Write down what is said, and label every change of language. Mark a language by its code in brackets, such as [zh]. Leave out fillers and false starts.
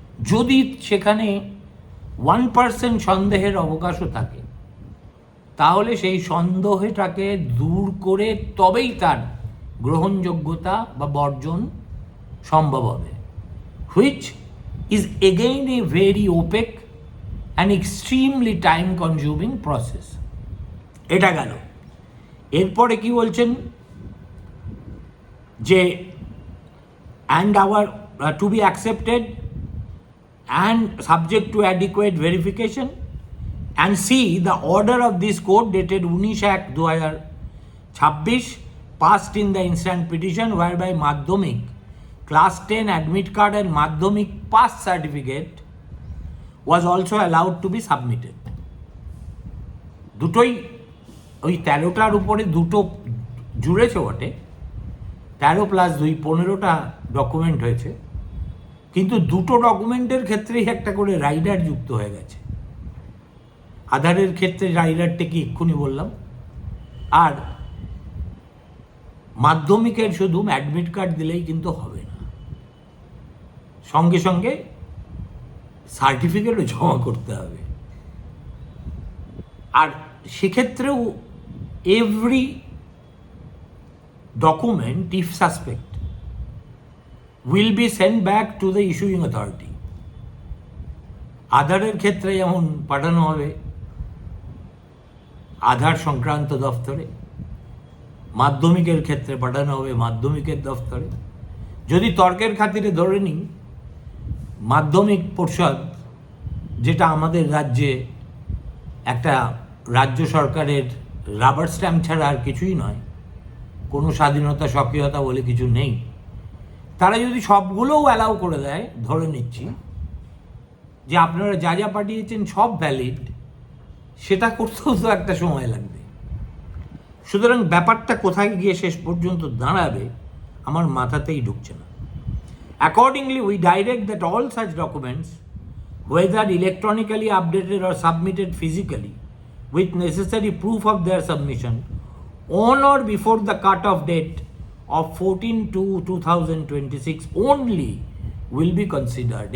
[bn] যদি সেখানে 1% সন্দেহের অবকাশও থাকে তাহলে সেই সন্দেহটাকে দূর করে তবেই তার গ্রহণযোগ্যতা বা বর্জন সম্ভব হবে, [en] Which is again a very opaque and extremely time consuming process. [bn] এটা গেল। এরপরে কি বলছেন যে [en] And our to be accepted and subject to adequate verification, and see the order of this court dated 19/2026 passed in the instant petition whereby Madhyamik class 10 admit card and Madhyamik pass certificate was also allowed to be submitted. [bn] দুটোই ওই 13টার উপরে দুটো জুড়েছে বটে, 13 + 2 15টা document হয়েছে, কিন্তু দুটো ডকুমেন্টের ক্ষেত্রেই একটা করে রাইডার যুক্ত হয়ে গেছে। আধারের ক্ষেত্রে রাইডারটা কি এক্ষুনি বললাম, আর মাধ্যমিকের শুধু অ্যাডমিট কার্ড দিলেই কিন্তু হবে না, সঙ্গে সঙ্গে সার্টিফিকেটও জমা করতে হবে। আর সেক্ষেত্রেও [en] Every document if suspect will be sent back to the issuing authority. [bn] আধারের ক্ষেত্রে যেমন পাঠানো হবে আধার সংক্রান্ত দফতরে, মাধ্যমিকের ক্ষেত্রে পাঠানো হবে মাধ্যমিকের দফতরে। যদি তর্কের খাতিরে ধরে নিই, মাধ্যমিক পর্ষদ যেটা আমাদের রাজ্যে একটা রাজ্য সরকারের রাবার স্ট্যাম্প ছাড়া আর কিছুই নয়, কোনো স্বাধীনতা সক্রিয়তা বলে কিছু নেই, তারা যদি সবগুলোও অ্যালাউ করে দেয়, ধরে নিচ্ছি যে আপনারা যা যা পাঠিয়েছেন সব ভ্যালিড, সেটা করতেও তো একটা সময় লাগবে। সুতরাং ব্যাপারটা কোথায় গিয়ে শেষ পর্যন্ত দাঁড়াবে আমার মাথাতেই ঢুকছে না। [en] Accordingly we direct that all such documents whether electronically updated or submitted physically with necessary proof of their submission on or before the cut-off date of 14/2/2026 only will be considered.